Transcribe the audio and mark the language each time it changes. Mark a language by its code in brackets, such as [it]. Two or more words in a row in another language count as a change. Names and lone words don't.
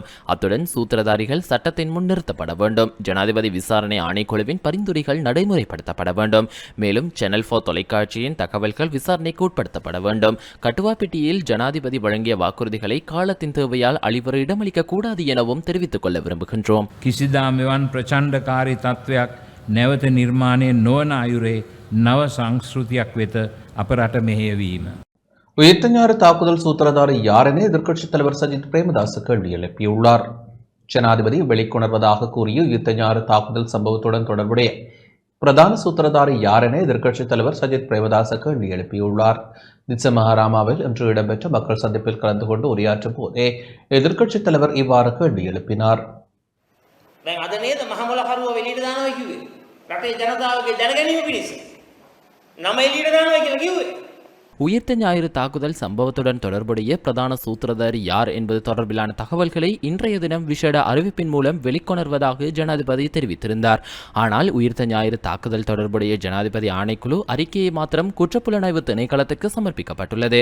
[ta] அத்துடன் சூத்திரதாரிகள் சட்டத்தின் முன் நிறுத்தப்பட வேண்டும். ஜனாதிபதி விசாரணை ஆணைக்குழுவின் பரிந்துரைகள் நடைமுறைப்படுத்தப்பட வேண்டும். மேலும் சேனல் 4 தொலைக்காட்சியின் தகவல்கள் விசாரணைக்கு உட்படுத்தப்பட வேண்டும். கட்டுவாப்பிட்டியில் ஜனாதிபதி வழங்கிய வாக்குறுதிகளை காலத்தின் தேவையால் அழிவர இடமளிக்க கூடாது எனவும் தெரிவித்துக் கொள்ள விரும்புகின்றோம். [si] කිසිදා මෙවන් ප්‍රචණ්ඩකාරී තත්ත්වයක් නැවත නිර්මාණය නොවන අයුරේ නව සංස්කෘතියක් වෙත අප රට මෙහෙයවීම. [ta] உயிர்த்த ஞாயிறு தாக்குதல் சூத்திரதாரி யார் என எதிர்க்கட்சித் தலைவர் சஜித் பிரேமதாஸ் கேள்வி எழுப்பியுள்ளார். ஜனாதிபதி வெளிக்கொணர்வதாக கூறிய உயிர்த்த ஞாயிறு தாக்குதல் சம்பவத்துடன் தொடர்புடைய பிரதான சூத்திரதாரி யார் என எதிர்க்கட்சித் தலைவர் சஜித் பிரேமதாஸ் கேள்வி எழுப்பியுள்ளார். நிச்சமஹாராமாவில் இன்று இடம்பெற்ற மக்கள் சந்திப்பில் கலந்து கொண்டு உரையாற்றும் போதே எதிர்க்கட்சித் தலைவர் இவ்வாறு கேள்வி எழுப்பினார். [si] දැන් අද නේද මහමොල කරුව එළියට දානවා කිව්වේ රටේ ජනතාවගේ දැනගැනීම පිණිස නම එළියට දානවා කියලා කිව්වේ. [ta] உயிர்த்த ஞாயிறு தாக்குதல் சம்பவத்துடன் தொடர்புடைய பிரதான சூத்திரதாரி யார் என்பது தொடர்பிலான தகவல்களை இன்றைய தினம் விசேட அறிவிப்பின் மூலம் வெளிக்கொணர்வதாக ஜனாதிபதி தெரிவித்திருந்தார். ஆனால் உயிர்த்த ஞாயிறு தாக்குதல் தொடர்புடைய ஜனாதிபதி ஆணைக்குழு அறிக்கையை மாத்திரம் குற்றப்புலனாய்வு திணைக்களத்துக்கு சமர்ப்பிக்கப்பட்டுள்ளது.